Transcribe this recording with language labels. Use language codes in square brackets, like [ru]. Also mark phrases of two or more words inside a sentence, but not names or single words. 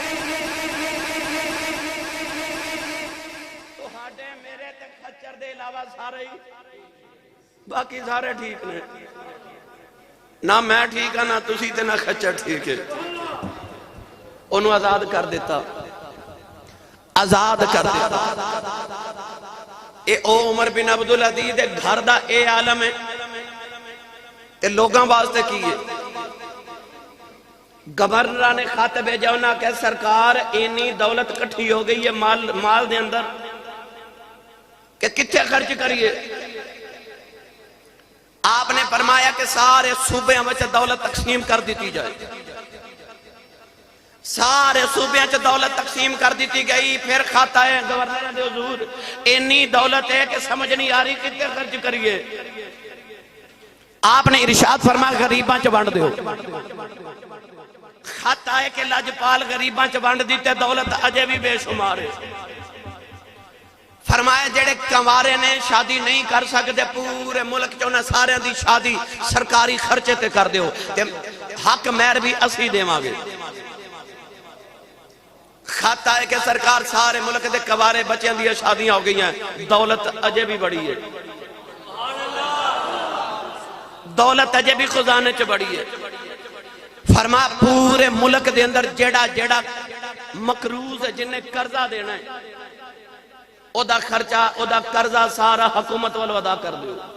[pa] تہاڈے میرے تے خچر دے علاوہ سارے باقی سارے ٹھیک نے نہ میں ٹھیک ہاں نہ تسی تے نہ خچر ٹھیک ہے انہوں آزاد کر دیتا آزاد کر دیتا اے او عمر بن عبدالعزیز دے گھر دا اے عالم ہے تے لوگاں واسطے کیے گورنر نے خط بھیجا انہاں کہ سرکار اینی دولت کٹھی ہو گئی ہے مال دے اندر کہ کتنے خرچ کریے آپ نے فرمایا کہ سارے صوبے میں دولت تقسیم کر دیتی جائے سارے صوبے میں دولت تقسیم کر دیتی گئی پھر خط ہے گورنر دے حضور اینی دولت ہے کہ سمجھ نہیں آ رہی کتنے خرچ کریے آپ نے ارشاد فرمایا غریباں چ ونڈ دیو خط آئے کہ لجپال غریباں چ ونڈ دیتے دولت اجے بھی بے شمار ہے فرمایا جڑے کنوارے نے شادی نہیں کر سکتے پورے ملک چ انہاں سارے دی شادی سرکاری خرچے تے کر دیو تے حق مہر بھی اسی دیواں گے خط آئے کہ سرکار سارے ملک دے کنوارے بچیاں دی شادیاں ہو گئی ہیں دولت اجے بھی بڑی ہے دولت اجے بھی خزانے چ بڑی ہے فرما پورے ملک دے اندر جیڑا مقروض ہے جنہیں قرضہ دینا ہے او دا خرچہ او دا قرضہ سارا حکومت والو ادا کر دیو